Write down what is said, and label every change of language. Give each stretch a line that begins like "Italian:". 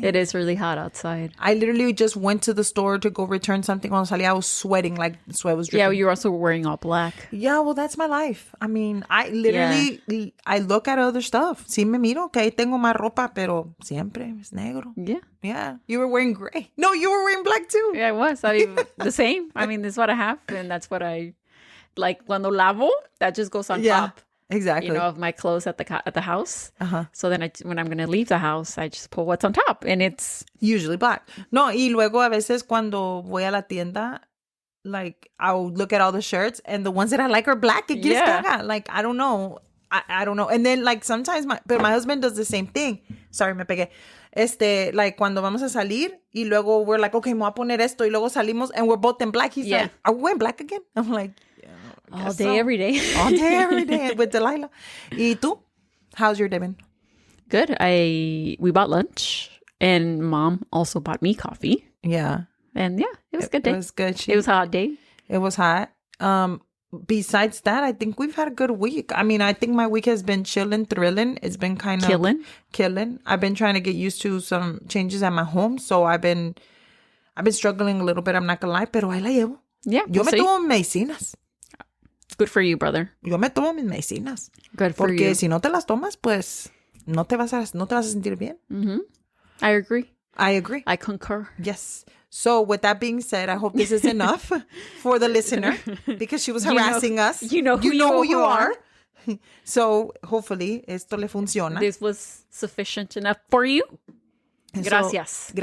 English: It is really hot outside. I literally just went to the store to go return something.
Spanish: Cuando salí,
English: I was sweating like sweat was dripping. Yeah, you're also wearing all black. Yeah, well, that's my life. I mean, I literally, I look at other stuff.
Spanish: Sí me miro que ahí tengo más ropa, pero siempre es negro.
English: Yeah. Yeah. You were wearing gray. No, you were wearing black too. Yeah, I was. I mean, the same. I mean, this is what I have, and that's what I like.
Spanish: Cuando lavo,
English: that just goes on top. Exactly. You know, of my clothes at the house. Uh-huh. So then when I'm going to leave the house, I just pull what's on top. And it's... usually black.
Spanish: No, y luego a veces cuando voy a la tienda,
English: like, I'll look at all the shirts and the ones that I like are black.
Spanish: Que quieres que haga?
English: Like, I don't know. I don't know. And then, like, sometimes my husband does the same thing. Sorry,
Spanish: me pegué. Like, cuando vamos a salir y luego
English: we're like, okay,
Spanish: me voy a poner esto.
English: Y luego salimos and we're both in black. He's like, are we wearing black again? I'm like... all day, every day. All day, every day with Delilah.
Spanish: ¿Y tú?
English: How's your day been? Good. We bought lunch and Mom also bought me coffee. Yeah. And yeah, it was a good day. It was good. It was a hot day. It was hot. Besides that, I think we've had a good week. I mean, I think my week has been chilling, thrilling. It's been kind of... Killing. I've been trying to get used to some changes at my home. So I've been struggling a little bit. I'm not going to lie,
Spanish: pero ahí la llevo.
English: Yeah.
Spanish: Yo me tomo medicinas.
English: Good for you, brother.
Spanish: Yo me tomo mis medicinas.
English: Good for you.
Spanish: Porque si no te las tomas, pues no te vas a sentir bien.
English: Mm-hmm. I agree. I concur. Yes. So with that being said, I hope this is enough for the listener because she was harassing us. You know who you are. So hopefully
Spanish: esto le funciona.
English: This was sufficient enough for you.
Spanish: Gracias.